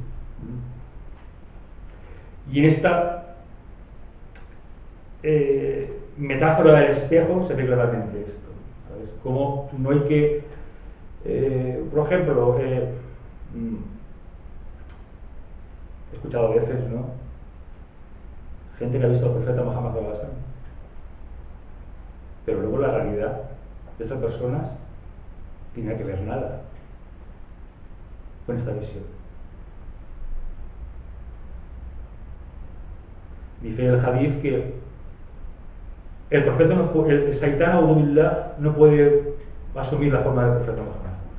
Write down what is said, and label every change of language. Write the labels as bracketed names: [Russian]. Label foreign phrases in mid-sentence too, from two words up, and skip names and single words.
[Spanish] Y en esta metáfora del espejo se ve claramente esto, ¿sabes? Como no hay que, por ejemplo, he escuchado a veces, ¿no?, gente que ha visto al profeta Muhammad [Arabic] صلى الله عليه وسلم, [Spanish] pero luego la realidad de estas personas tiene que ver nada con esta visión. Dice el hadith que el profeta el Saitán Audubillah no puede asumir la forma del profeta Muhammad.